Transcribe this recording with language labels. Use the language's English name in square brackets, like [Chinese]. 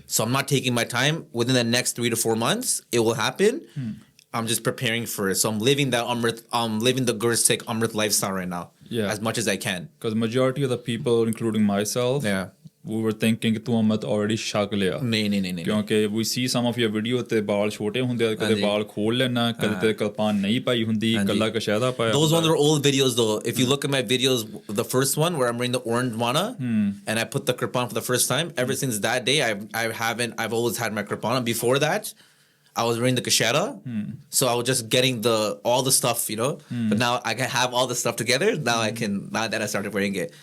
[English] So I'm not taking my time. Within the next 3 to 4 months, it will happen. I'm just preparing for it. So I'm living that Amrit, living the Gursikh Amrit lifestyle right now. Yeah. As much as I can. Because majority of the people, including myself, we were thinking [Punjabi] ਤੂੰ ਅਮਰਤ [English] already [Punjabi] ਛਕ ਲਿਆ ਨਹੀਂ ਕਿਉਂਕਿ [English] we see some of your video [Punjabi] ਤੇ ਬਾਲ ਛੋਟੇ ਹੁੰਦੇ ਆ ਕਦੇ ਬਾਲ ਖੋਲ ਲੈਣਾ ਕਦੇ ਤੇ ਕਲਪਾਨ ਨਹੀਂ ਪਾਈ ਹੁੰਦੀ ਕੱਲਾ ਕਸ਼ੈਦਾ ਪਾਇਆ [English] Those ones are old videos though. If you look at my videos, the first one where I'm wearing the orange mana and I put the kirpan for the first time, ever since that day I've always had my kirpan. Before that I was wearing the kashera, so I was just getting all the stuff, you know. But now I can have all the stuff together. Now now that I started wearing it.